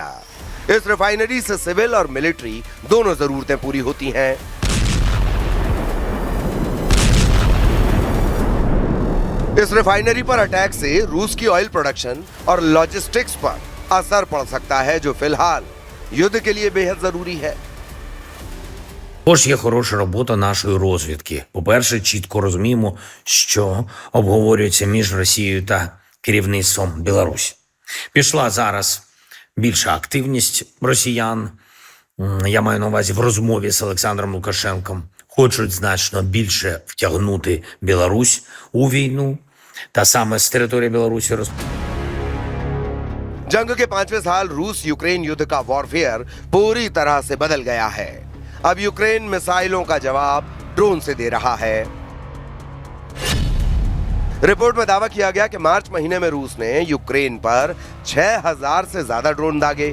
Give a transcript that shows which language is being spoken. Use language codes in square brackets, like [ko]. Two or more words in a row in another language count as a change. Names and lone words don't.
[hi] इस रिफाइनरी से सिविल और मिलिट्री दोनों जरूरतें पूरी होती हैं। इस रिफाइनरी पर अटैक से रूस की [en] oil production [hi] और लॉजिस्टिक्स पर असर पड़ सकता है, जो फिलहाल युद्ध के लिए बेहद जरूरी है। [uk] Тож є хороша робота нашої розвідки. По-перше, чітко розуміємо, що обговорюється між Росією та керівництвом Білорусі. Пішла зараз більша активність росіян, я маю на увазі в розмові з Олександром Лукашенком, хочуть значно більше втягнути Білорусь у війну, та саме з території Білорусі [hi] जंग के 5वें साल रूस यूक्रेन युद्ध का वॉरफेयर पूरी तरह से बदल गया है। अब यूक्रेन मिसाइलों का जवाब ड्रोन से दे रहा है। रिपोर्ट में दावा किया गया कि मार्च महीने में रूस ने यूक्रेन पर 6000 से ज्यादा ड्रोन दागे।